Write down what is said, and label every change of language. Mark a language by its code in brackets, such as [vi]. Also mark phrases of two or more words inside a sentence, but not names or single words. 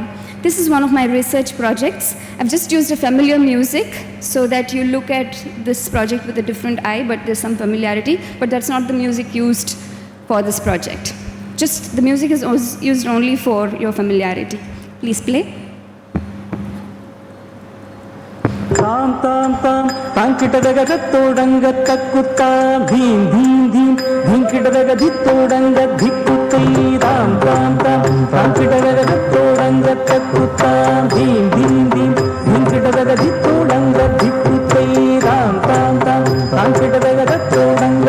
[en] This is one of my research projects. I've just used a familiar music so that you look at this project with a different eye, but there's some familiarity, but that's not the music used for this project. Just the music is used only for your familiarity. Please play. Tam tam tam ತಾಂಕಿಟದಗದತ್ತೋಡಂಗ ತಕ್ಕುತ್ತ ಭೀಂ ಭೀಂ ಭೀಂ ಧಿಂಕಿಟದಗದಿತ್ತೋಡಂಗ ಧಿಕ್ಕುತ್ತೈ ರಾಮ್ ತಾಂ ತಾಂ ತಾಂಕಿಟದಗದತ್ತೋಡಂಗ ತಕ್ಕುತ್ತ ಭೀಂ ಭೀಂ ಭೀಂ ಧಿಂಕಿಟದಗದಿತ್ತೋಡಂಗ ಧಿಕ್ಕುತ್ತೈ ರಾಮ್ ತಾಂ ತಾಂ ತಾಂಕಿಟದಗದತ್ತೋಡಂಗ